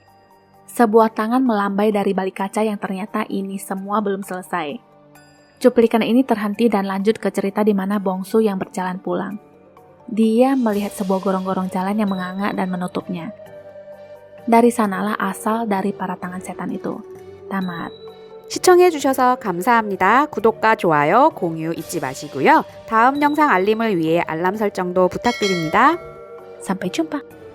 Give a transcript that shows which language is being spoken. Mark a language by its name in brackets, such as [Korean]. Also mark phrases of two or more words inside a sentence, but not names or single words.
[Indonesian] Sebuah tangan melambai dari balik kaca yang ternyata ini semua belum selesai. Cuplikan ini terhenti dan lanjut ke cerita di mana Bongsu yang berjalan pulang. Dia melihat sebuah gorong-gorong jalan yang menganga dan menutupnya. Dari sanalah asal dari para tangan setan itu. Tamat. [Korean] 시청해주셔서 감사합니다. 구독과 좋아요, 공유 잊지 마시고요. 다음 영상 알림을 위해 알람 설정도 부탁드립니다. [Indonesian] Sampai jumpa.